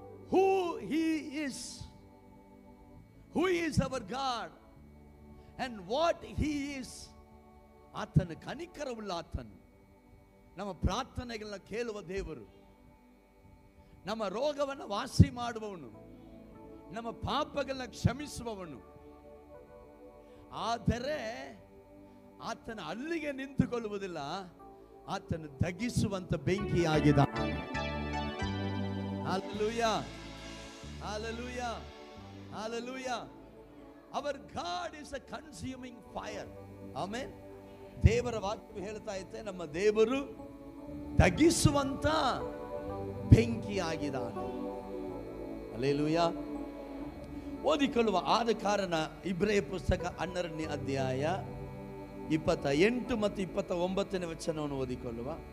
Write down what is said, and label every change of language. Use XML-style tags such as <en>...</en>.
<en>Who he is, who is our God and what he is.</en> <kn>ಆತನ ಕನಿಕರವುಳ್ಳ ಆತನು, ನಮ್ಮ ಪ್ರಾರ್ಥನೆಗಳನ್ನ ಕೇಳುವ ದೇವರು, ನಮ್ಮ ರೋಗವನ್ನು ವಾಸಿ ಮಾಡುವವನು, ನಮ್ಮ ಪಾಪಗಳನ್ನ ಕ್ಷಮಿಸುವವನು. ಆದರೆ ಆತನ ಅಲ್ಲಿಗೆ ನಿಂತುಕೊಳ್ಳುವುದಿಲ್ಲ, ಆತನು ದಗಿಸುವಂತ ಬೆಂಕಿಯಾಗಿದ್ದಾನೆ. Hallelujah, hallelujah, hallelujah.</kn> <en>Our God is a consuming fire.</en> <kn>Amen. ದೇವರ ವಾಕ್ಯ ಹೇಳ್ತಾ ಇದೆ, ನಮ್ಮ ದೇವರು ದಗಿಸುವಂತ ಬೆಂಕಿಯಾಗಿದ್ದಾನೆ. ಹಲ್ಲೆಲೂಯಾ. ಓದಿಕೊಳ್ಳುವ. ಆದ ಕಾರಣ ಇಬ್ರಿಯ ಪುಸ್ತಕ 12ನೇ ಅಧ್ಯಾಯ 28 ಮತ್ತು 29ನೇ ವಚನವನ್ನು ಓದಿಕೊಳ್ಳುವ.</kn>